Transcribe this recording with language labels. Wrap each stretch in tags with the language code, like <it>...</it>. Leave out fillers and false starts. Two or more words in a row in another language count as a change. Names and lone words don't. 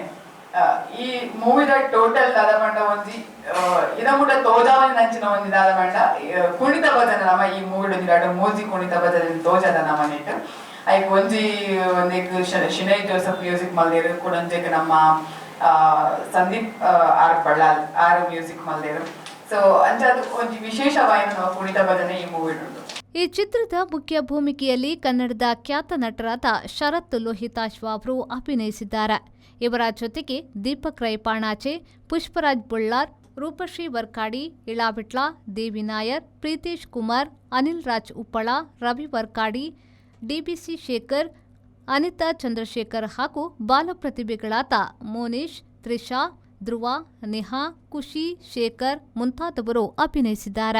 <tcy>ಈ ಮೂವಿದ ಟೋಟಲ್ ದಾದ ಬಂಡ ಒಂಜಿ ಇದ ಮುಟ ತೋಜಾವನಿ ನಂಚಿನ ಒಂಜಿ ದಾದ ಬಂಡ ಕುಣಿತ ಭಜನೆ ನಮ್ಮ ಈ ಮೂವಿ ಒಂಜಿ ಮೂಜಿ ಕುಣಿತ ಭಜನೆ ತೋಜದ ನಮ್ಮ ನೆಟ್ ಐಕ್ ಒಂಜಿ ಶಿನೈ ಜೋಸಫ್ ಮ್ಯೂಸಿಕ್ ಮಲ್ದೇರು ಕುಡೊಂಜೆಗ್ ನಮ್ಮ ಸಂದೀಪ್ ಆರ್ ಬಳ್ಳಾಲ್ ಆರು ಮ್ಯೂಸಿಕ್ ಮಲ್ದೇರು. ಸೊ ಅಂಚದು ಒಂಜಿ ವಿಶೇಷವಾಯಿನ ನಮ್ಮ ಕುಣಿತ ಭಜನೆ ಈ ಮೂವಿ.</tcy> <kn>ಈ ಚಿತ್ರದ ಮುಖ್ಯ ಭೂಮಿಕೆಯಲ್ಲಿ ಕನ್ನಡದ ಖ್ಯಾತ ನಟರಾದ ಶರತ್ ಲೋಹಿತಾಶ್ವ ಅವರು ಅಭಿನಯಿಸಿದ್ದಾರೆ. ಇವರ ಜೊತೆಗೆ ದೀಪಕ್ ರೈ ಪಾಣಾಚೆ, ಪುಷ್ಪರಾಜ್ ಬೊಳ್ಳಾರ್, ರೂಪಶ್ರೀ ವರ್ಕಾಡಿ, ಇಳಾ ವಿಟ್ಲ, ದೇವಿ ನಾಯರ್, ಪ್ರೀತೇಶ್ ಕುಮಾರ್, ಅನಿಲ್ ರಾಜ್ ಉಪ್ಪಳ, ರವಿ ವರ್ಕಾಡಿ, DBC ಶೇಖರ್, ಅನಿತಾ ಚಂದ್ರಶೇಖರ್ ಹಾಗೂ ಬಾಲ ಪ್ರತಿಭೆಗಳಾದ ಮೋನೀಶ್, ತ್ರಿಷಾ, ಧ್ರುವ, ನಿಹಾ, ಖುಷಿ, ಶೇಖರ್ ಮುಂತಾದವರು ಅಭಿನಯಿಸಿದ್ದಾರೆ.</kn>